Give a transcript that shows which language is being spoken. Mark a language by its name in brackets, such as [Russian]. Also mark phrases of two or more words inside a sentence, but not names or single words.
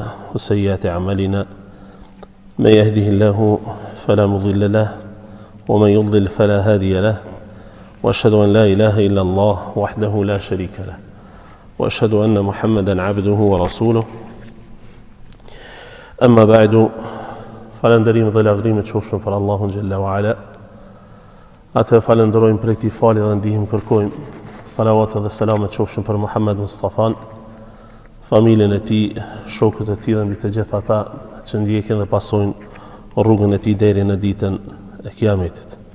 [Arabic] وسيئات أعمالنا من يهده الله فلا مضل له ومن يضلل فلا هادي له وأشهد أن لا إله إلا الله وحده لا شريك له وأشهد أن محمدا عبده ورسوله أما بعد [Albanian] falënderim dhe lavdrim të qofshin për Allahun [Arabic] جل وعلا. [Albanian] Atë falenderojmë për këtë falje dhe ndihmë kërkojmë. Salavat dhe selamet qofshin për Muhammed Mustafan, familjen e tij, shokët e tij dhe mbi të gjithë ata që ndjekin dhe pasojnë rrugën e tij deri në ditën e Kiametit.